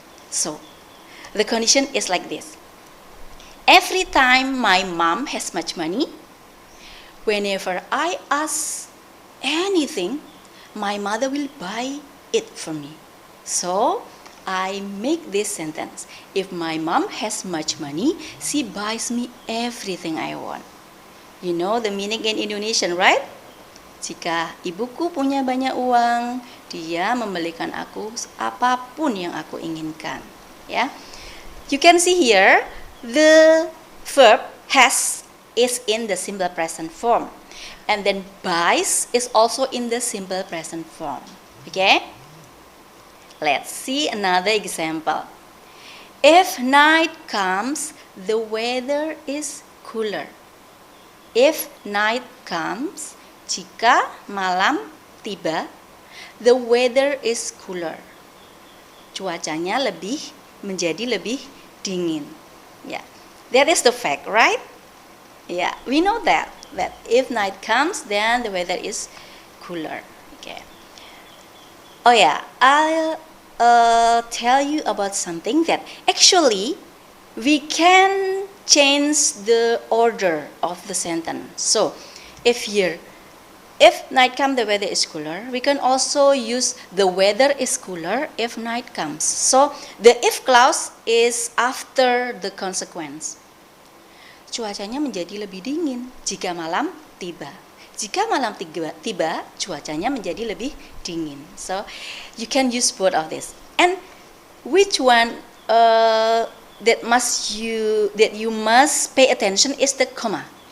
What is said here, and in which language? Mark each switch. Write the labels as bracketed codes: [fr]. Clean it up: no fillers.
[en] So, the condition is like this. Every time my mom has much money, whenever I ask anything, my mother will buy it for me. So, I make this sentence. If my mom has much money, she buys me everything I want. You know the meaning in Indonesian, right? [id] Jika ibuku punya banyak uang, dia membelikan aku apapun yang aku inginkan. [en] Ya, you can see here the verb has is in the simple present form, and then buys is also in the simple present form. Okay, let's see another example. If night comes, the weather is cooler. If night comes, [id] jika malam tiba, [en] the weather is cooler. [id] Cuacanya menjadi lebih dingin. [en] Yeah, that is the fact, right? Yeah, we know that if night comes, then the weather is cooler. Okay. Oh yeah, I'll tell you about something that actually we can change the order of the sentence. So, if night comes, the weather is cooler, we can also use the weather is cooler if night comes. So, the if clause is after the consequence. [id] Cuacanya menjadi lebih dingin jika malam tiba. Jika malam tiba, cuacanya menjadi lebih dingin. [en] So, you can use both of this. And which one that you must pay attention is the comma.